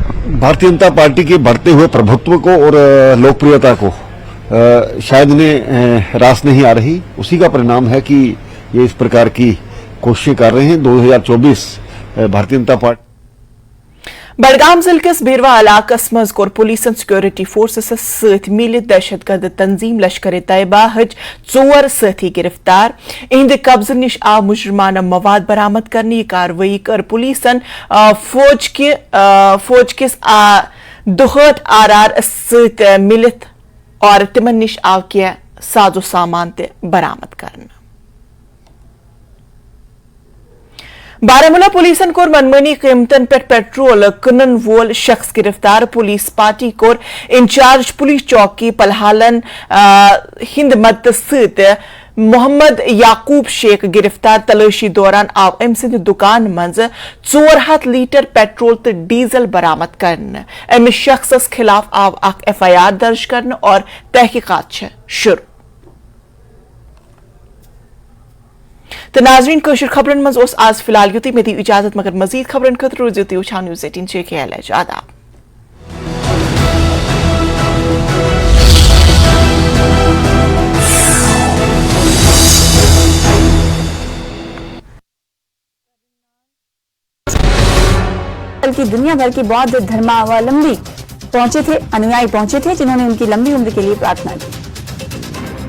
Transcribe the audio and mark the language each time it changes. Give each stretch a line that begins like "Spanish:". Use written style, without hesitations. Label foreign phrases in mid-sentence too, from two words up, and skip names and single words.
Hindi: भारतीय जनता पार्टी के बढ़ते हुए प्रभुत्व को और लोकप्रियता को शायद इन्हें रास नहीं आ रही। उसी का परिणाम है कि ये इस प्रकार की कोशिशें कर रहे हैं। 2024 भारतीय जनता पार्टी
Kashmiri: बडगाम जिले किस बीरवा इलाकस मज कोर पुलिसन
English: security forces
Kashmiri: सत मिलित दहशतगर्द तंजीम लश्कर तैयबा हज 4 साथी गिरफ्तार। इहंद कब्ज निश आव मुजरमाना मवाद बरामद करने यह कार्रवाई कर पुलिसन फौज किस 2 आर सत मिलित और तिमन निश आव किया साजो सामान ते बरामद करना। बारामूला पुलिसन कोर मनमानी कीमतन पे पेट्रोल कनन वोल शख्स गिरफ्तार। पुलिस पार्टी कोर इंचार्ज पुलिस चौकी पलहालन हिंद मत सत मोहम्मद याकूब शेख गिरफ्तार। तलाशी दौरान आव अम सिंद दुकान मज 400 लीटर पेट्रोल तो डीजल बरामद करन। अमिस शख्सस खिलाफ आव FIR दर्ज करन और तहकीकात शुरू। तो नाजरीन कशर खबरन मज आज फिलहाल युति में दी इजाजत, मगर मजीद खबरन खतर रोज वुचान न्यूज़ 18 JKL आदाब।
Hindi: बल्कि दुनिया भर की बौद्ध धर्मावलंबी पहुंचे थे, अनुयायी पहुंचे थे, जिन्होंने उनकी लंबी उम्र के लिए प्रार्थना की।